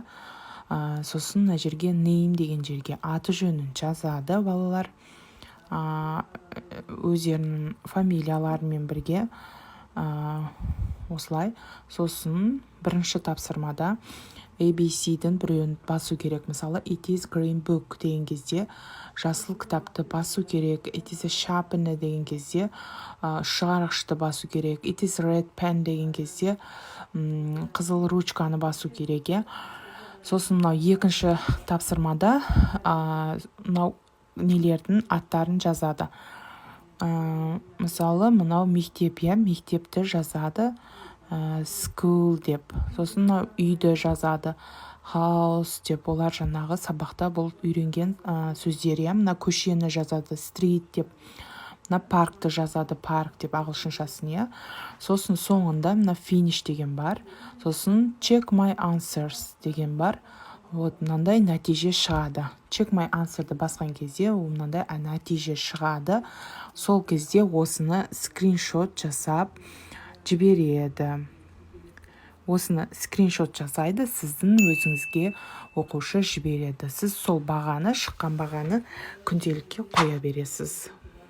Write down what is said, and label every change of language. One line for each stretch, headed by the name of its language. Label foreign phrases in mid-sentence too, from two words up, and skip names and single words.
Kazakh: Сосын мына жерге name деген жерге аты жөнін жазады балалар. Өздерінің фамилияларымен бірге осылай. Сосын бірінші тапсырмада ABC-дің біреуін басу керек. Мысалы,
English: it is green book
Kazakh: деген кезде жасыл кітапты басу керек.
English: It is a sharpener
Kazakh: деген кезде шығарғышты басу керек.
English: It is red pen
Kazakh: деген кезде қызыл ручканы басу керек. Сосын мынау 2-ші тапсырмада мынау нелердің аттарын жазады. Мысалы, мынау мектеп, мектепті жазады school деп. Сосын мынау үйді жазады house деп. Олар жаңағы сабақта болып үйренген сөздер. Мына көшені жазады street деп. Мына паркты жазады парк деп ағылшыншасын. Сосын соңында мына finish деген бар. Сосын
English: check my answers
Kazakh: деген бар. Мынандай нәтиже шығады.
English: Check my answer'ды
Kazakh: басқан кезде мынандай нәтиже шығады. Сол кезде осыны скриншот жасап жібереді. Осыны скриншот жасайды, сіздің өзіңізге оқушы жібереді. Сіз сол бағаны, шыққан бағаны күнделікке қоя бересіз.